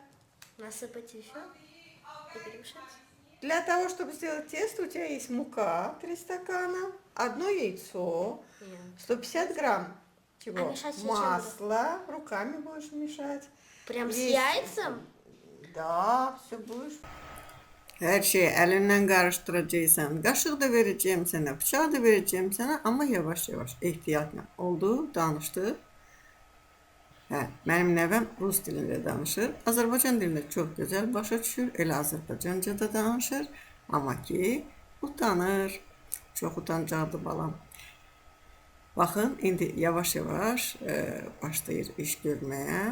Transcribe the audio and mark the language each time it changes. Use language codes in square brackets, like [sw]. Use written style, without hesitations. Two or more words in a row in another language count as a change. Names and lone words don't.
[ru] Насыпать еще и перемешать. Для того, чтобы сделать тесто, у тебя есть мука 3 стакана, одно яйцо, Нет. 150 грамм чего? А мешать с чем Масла, руками будешь мешать. Прям с Есть. яйцем? Da, все будешь. [tr] Her şeyi elinden karıştıracaksan, kaşık da vereceğim sana, bıçağı da vereceğim sana, ama yavaş yavaş, [az] ehtiyatla. Oldu, danışdıq. Mənim nəvəm rus dilində danışır. Azərbaycan dilində çox gözəl başa düşür, elə Azərbaycanca da danışır. Amma ki, utanır. Çox utancaqdır balam. Baxın, indi yavaş-yavaş başlayır iş görməyə.